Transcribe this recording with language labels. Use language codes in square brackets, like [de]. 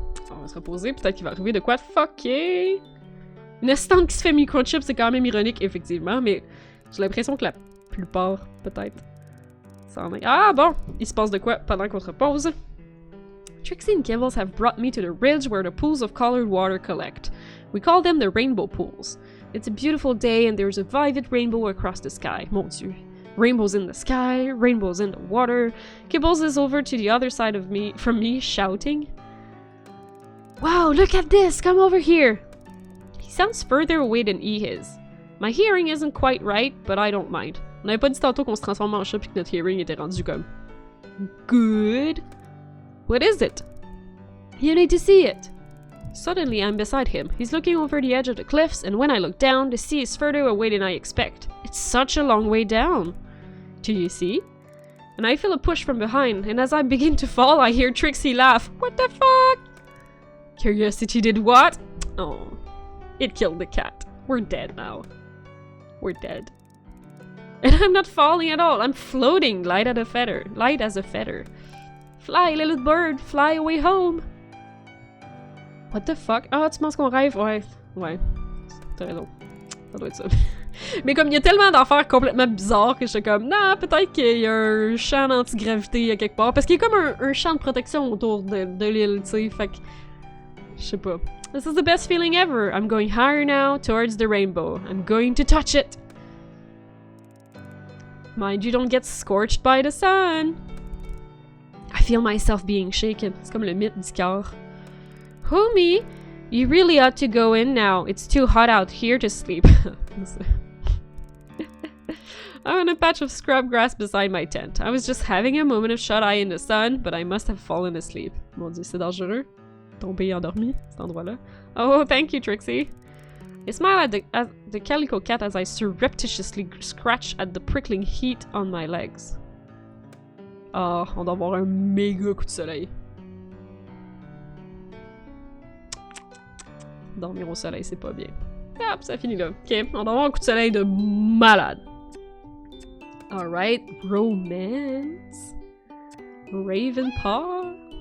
[fr] On va se reposer, peut-être qu'il va arriver de quoi de fucké. Une assistante qui se fait microchip, c'est quand même ironique, effectivement, mais j'ai l'impression que la plupart, peut-être, ça en est. Ah bon, il se passe de quoi pendant qu'on se repose? [en] Trixie and Kibbles have brought me to the ridge where the pools of colored water collect. We call them the rainbow pools. It's a beautiful day and there's a vivid rainbow across the sky. [fr] Mon Dieu. [en] Rainbows in the sky, rainbows in the water. Kibbles is over to the other side of from me, shouting. Wow, look at this! Come over here! He sounds further away than E is. My hearing isn't quite right, but I don't mind. [fr] On avait pas dit tantôt qu'on se transformait en chat pis que notre [en] hearing [fr] était rendu comme... [en] good? What is it? You need to see it. Suddenly, I'm beside him. He's looking over the edge of the cliffs, and when I look down, the sea is further away than I expect. It's such a long way down. Do you see? And I feel a push from behind, and as I begin to fall, I hear Trixie laugh. What the fuck? Curiosity did what? Oh. It killed the cat. We're dead now. We're dead. And I'm not falling at all. I'm floating, light as a feather. Light as a feather. Fly, little bird, fly away home. What the fuck? [fr] Ah, tu penses qu'on rêve? Ouais. Ouais. T'as raison. Ça doit être ça. Mais comme il y a tellement d'affaires complètement bizarres que je suis comme, non, peut-être qu'il y a un champ d'antigravité à quelque part. Parce qu'il y a comme un champ de protection autour de l'île, tu sais. Fait que. Je sais pas. [en] This is the best feeling ever. I'm going higher now, towards the rainbow. I'm going to touch it. Mind you don't get scorched by the sun. I feel myself being shaken. [fr] C'est comme le mythe du cœur. [en] Who, me? You really ought to go in now. It's too hot out here to sleep. I'm on a patch of scrub grass beside my tent. I was just having a moment of shut-eye in the sun, but I must have fallen asleep. [fr] Mon Dieu, c'est dangereux. Tomber endormi, cet endroit-là. [en] Oh, thank you, Trixie. I smile at the calico cat as I surreptitiously scratch at the prickling heat on my legs. [fr] Ah, on doit avoir un méga coup de soleil. Dormir au soleil, c'est pas bien. Hop, ça finit là. Ok, on doit avoir un coup de soleil de malade. [en] Alright, romance. Ravenpaw.